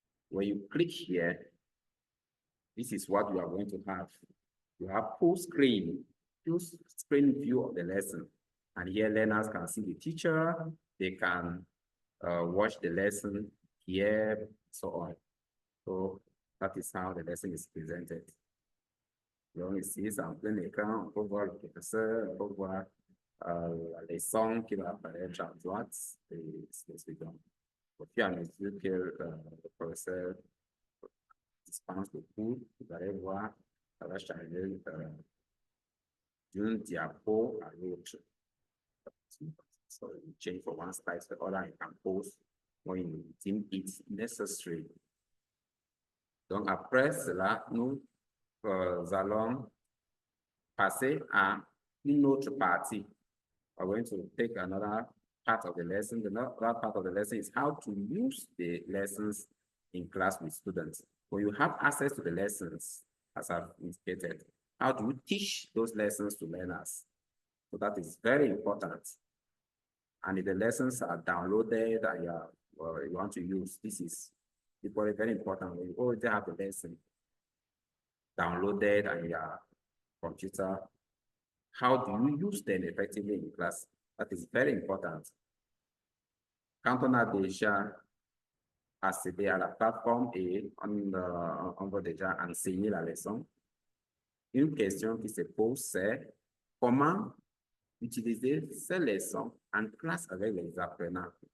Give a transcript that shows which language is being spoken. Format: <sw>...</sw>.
<en>When you click here, this is what you are going to have. You have full screen view of the lesson. And here learners can see the teacher, they can watch the lesson here, so on. So that is how the lesson is presented.</en> <fr>Donc ici, c'est en plein écran, on peut voir le professeur, on peut voir les sons qui vont apparaître à droite et c'est suivant. Au fur et à mesure que le professeur dispense le cours, vous allez voir, ça va changer d'une diapo à l'autre.</fr> <en>So you change from one slide to the other, you can pause when you deem it necessary.</en> <fr>Donc après cela, nous allons passer à une autre partie.</fr> <en>We're going to take another part of the lesson. The other part of the lesson is how to use the lessons in class with students. When you have access to the lessons, as I've indicated, how do you teach those lessons to learners? So that is very important. And if the lessons are downloaded and you want to use, this is very important. When you already have the lesson downloaded on your computer, how do you use them effectively in class? That is very important.</en> <fr>Quand on a déjà accédé à la plateforme et on va déjà enseigner la leçon, une question qui se pose, c'est comment utiliser ces leçons en classe avec les apprenants.</fr>